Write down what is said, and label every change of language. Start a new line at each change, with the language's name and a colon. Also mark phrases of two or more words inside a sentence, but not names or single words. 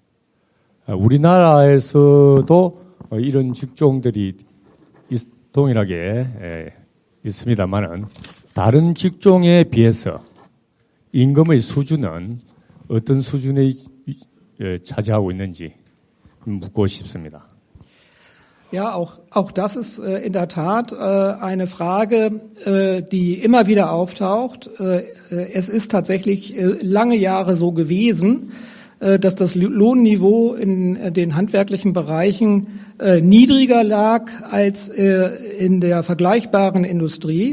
Korean: 우리나라에서도 이런 직종들이 동일하게 있습니다만은 다른 직종에 비해서 임금의 수준은 어떤 수준에 차지하고 있는지 묻고 싶습니다.
German: Ja, auch das ist in der Tat eine Frage, die immer wieder auftaucht. Es ist tatsächlich lange Jahre so gewesen, dass das Lohnniveau in den handwerklichen Bereichen niedriger lag als in der vergleichbaren Industrie.